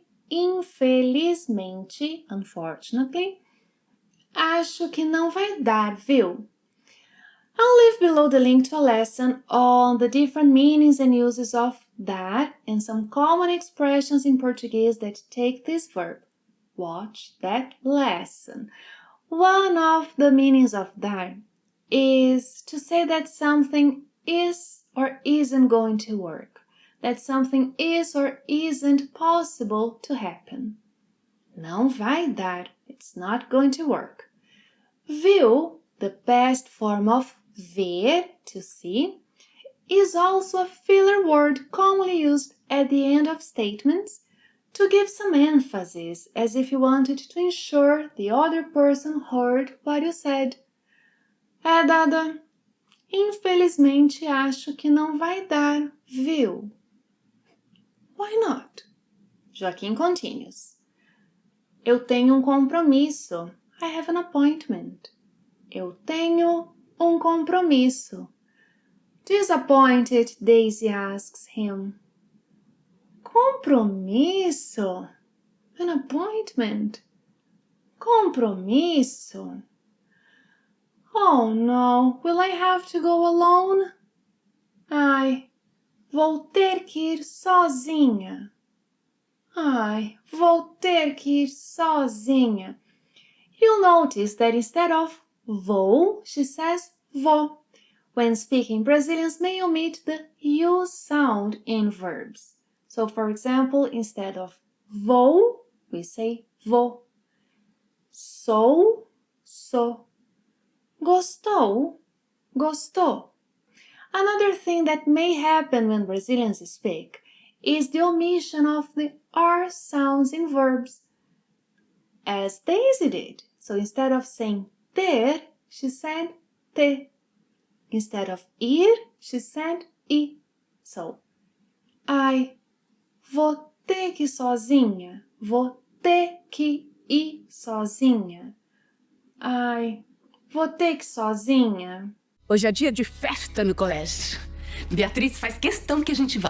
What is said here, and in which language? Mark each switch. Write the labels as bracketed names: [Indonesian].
[Portuguese] Infelizmente, unfortunately, acho que não vai dar, viu? [English] I'll leave below the link to a lesson on the different meanings and uses of dar and some common expressions in Portuguese that take this verb. Watch that lesson. One of the meanings of dar is to say that something is or isn't going to work, that something is or isn't possible to happen. [Portuguese] Não vai dar, [English] it's not going to work. Viu, the past form of ver, to see, is also a filler word commonly used at the end of statements to give some emphasis, as if you wanted to ensure the other person heard what you said. [Portuguese] É dada. Infelizmente, acho que não vai dar, viu? [English] Why not? Joaquim continues. [Portuguese] Eu tenho um compromisso. [English] I have an appointment. [Portuguese] Eu tenho um compromisso. [English] Disappointed, Daisy asks him. Compromisso? An appointment? Compromisso? Oh no, will I have to go alone? [Portuguese] Ai, vou ter que ir sozinha. Ai, vou ter que ir sozinha. [English] You'll notice that instead of vou, she says vou. When speaking, Brazilians may omit the U sound in verbs. So, for example, instead of vou, we say vou. [Portuguese] Sou, sou. Gostou, gostou. [English] Another thing that may happen when Brazilians speak is the omission of the R sounds in verbs, as Daisy did. So instead of saying ter, she said te. Instead of ir, she said I. [Portuguese] So, ai, vou ter que ir sozinha. Vou ter que ir sozinha. Ai, vou ter que ir sozinha. Hoje é dia de festa no colégio. Beatriz faz questão que a gente vá.